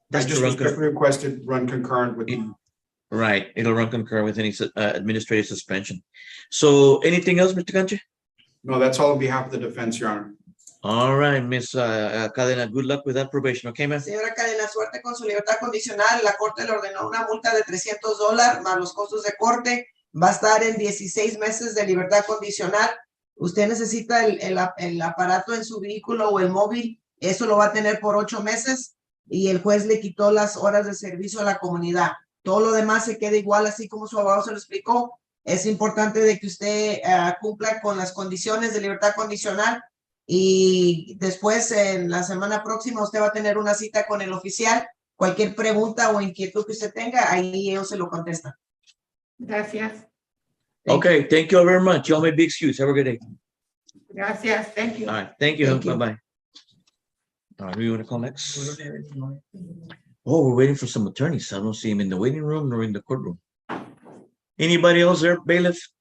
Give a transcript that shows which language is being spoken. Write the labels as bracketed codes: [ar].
[en] That's just to run respectfully requested run concurrent with. right. It'll run concurrent with any administrative suspension. So anything else, Mr. Canche? No, that's all on behalf of the defense, Your Honor. All right, Miss Cadena, good luck with that probation, okay, ma'am? [es] Señora Cadena, suerte con su libertad condicional. La corte le ordenó una multa de $300 más los costos de corte. Va a estar en 16 meses de libertad condicional. Usted necesita el aparato en su vehículo o el móvil. Eso lo va a tener por 8 meses y el juez le quitó las horas de servicio a la comunidad. Todo lo demás se queda igual, así como su abogado se lo explicó. Es importante de que usted cumpla con las condiciones de libertad condicional. Y después, en la semana próxima, usted va a tener una cita con el oficial. Cualquier pregunta o inquietud que usted tenga, ahí ellos se lo contestan. gracias, [en] Okay, thank you all very much. Y'all may be excused. Have a good day. [es] gracias, [en] thank you. All right, thank you. Thank you. Bye-bye. All right, who you want to call next? Oh, we're waiting for some attorneys. I don't see him in the waiting room nor in the courtroom. Anybody else there, bailiff?